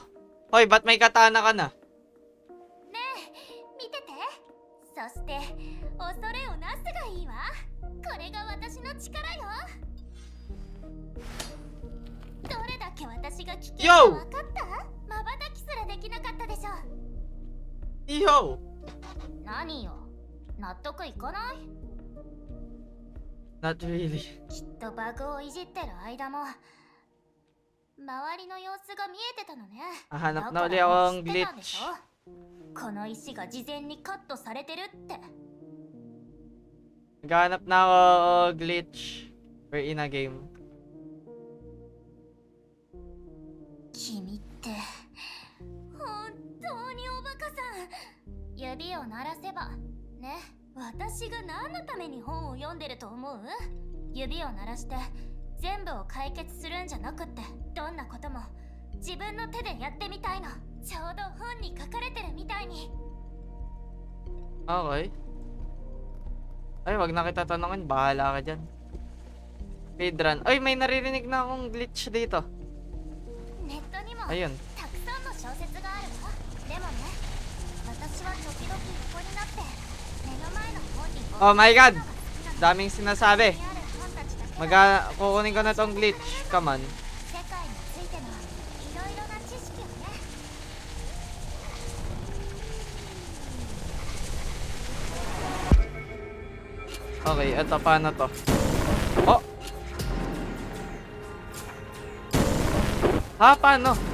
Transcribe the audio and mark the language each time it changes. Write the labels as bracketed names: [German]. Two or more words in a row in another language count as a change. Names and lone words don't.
[Filipino] Hoy, ba't may katana ka na? [Japanese] ねえ、見てて。そして恐れをなすがいいわ。これが私の力よ。どれだけ私が危険か分かった？まばたきすらできなかったでしょ。 [English] Yo! [Japanese] 何よ、納得いかない？ [English] Not really. [Japanese] きっとバグをいじってる間も周りの様子が見えてたのね。 [Filipino] Hanap na [Japanese] だ [Filipino] uli [Japanese] から [Filipino] akong [Japanese] 知ってたんで [Filipino] glitch. [Japanese] しょ？この石が事前にカットされてるって。 [Filipino] Naghanap na ako glitch. [English] We're in a game. [Japanese] 君って本当におバカさん。指を鳴らせばね。私が何のために本を読んでると思う？指を鳴らして全部を解決するんじゃなくって、どんなことも自分の手でやってみたいの。ちょうど本に書かれてるみたいに。 [Filipino] Okay. Ay, wag na kita tanongin. Bahala ka dyan. Speedrun. Ay, may naririnig na akong glitch dito. [Japanese] ネットにも [Filipino] Ayun. [Japanese] たくさんの小説があるわ。でもね、私は時々横になって目の前の本に [English] Oh my god! [Japanese] のが好きなの。 [Filipino] Daming sinasabi. [Japanese] にある本たちだけは [Filipino] Kukunin ko na tong glitch. [English] Come on. [Japanese] 世界についてのいろいろな知識をね。 [Filipino] Okay, eto paano to? Oh! Paano?